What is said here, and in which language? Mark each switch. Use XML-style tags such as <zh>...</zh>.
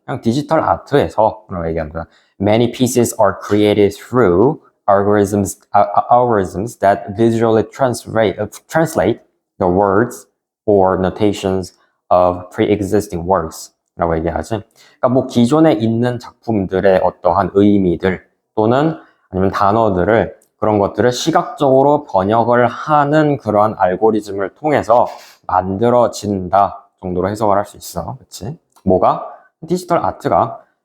<ko>그냥 디지털 아트에서, 라고 얘기하는 거야.</ko> <en>Many pieces are created through algorithms that visually translate the words or notations of pre-existing works</en> <ko>라고 얘기하지. 그러니까 뭐 기존에 있는 작품들의 어떠한 의미들 또는 아니면 단어들을 그런 것들을 시각적으로 번역을 하는 그러한 알고리즘을 통해서 만들어진다 정도로 해석을 할 수 있어. 그치? 뭐가? 디지털 아트가.</ko>